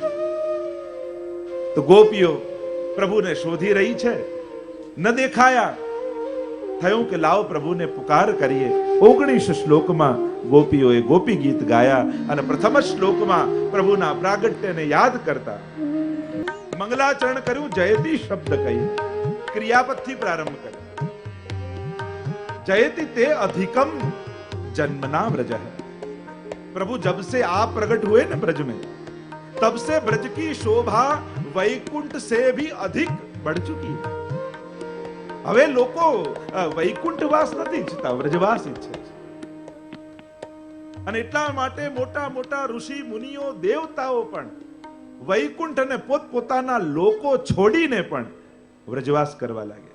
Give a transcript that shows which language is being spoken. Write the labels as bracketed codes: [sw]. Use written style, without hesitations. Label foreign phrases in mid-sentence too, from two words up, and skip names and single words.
[gu] તો ગોપીઓ પ્રભુને શોધી રહી છે, ન દેખાયા, થયું કે લાવો પ્રભુને પુકાર કરીએ. 19 શ્લોકમાં ગોપીઓએ ગોપી ગીત ગાયા અને પ્રથમ શ્લોકમાં પ્રભુના પ્રાગટ્યને યાદ કરતા મંગલાચરણ કર્યું. જયતી શબ્દ કહી ક્રિયાપદથી પ્રારંભ કર્યો. [sa] जयति ते अधिकम जन्मना व्रज है. [hi] प्रभु जब से आप प्रकट हुए ना ब्रज में, तब से ब्रज की शोभा वैकुंठ से भी अधिक बढ़ चुकी है. [gu] હવે લોકો વૈકુંઠવાસ નથી ઈચ્છતા, વ્રજવાસ ઈચ્છે છે. અને એટલા માટે મોટા મોટા ઋષિ મુનિઓ દેવતાઓ પણ વૈકુંઠ અને પોતપોતાના લોકો છોડીને પણ વ્રજવાસ કરવા લાગ્યા.